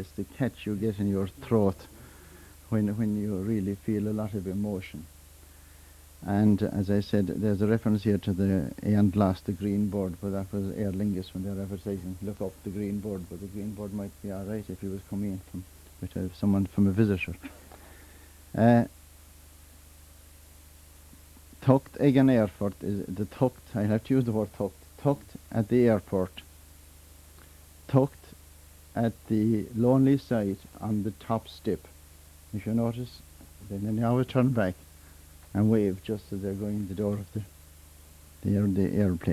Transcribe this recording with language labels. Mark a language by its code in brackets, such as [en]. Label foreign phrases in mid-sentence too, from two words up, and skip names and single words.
[en] It's the catch you get in your throat when you really feel a lot of emotion. And as I said, there's a reference here to the Aon Glass, the green board, but that was Aer Lingus when they're advertising, look up the green board, but the green board might be all right if he was coming in from someone from a visitor. [ga] Tucht ag an [en] airport is the tucht, I have to use the word tucht. Tucht at the airport. Tucht at the lonely site on the top step. If you notice, then they always turn back and wave just as they're going the door of the airplane.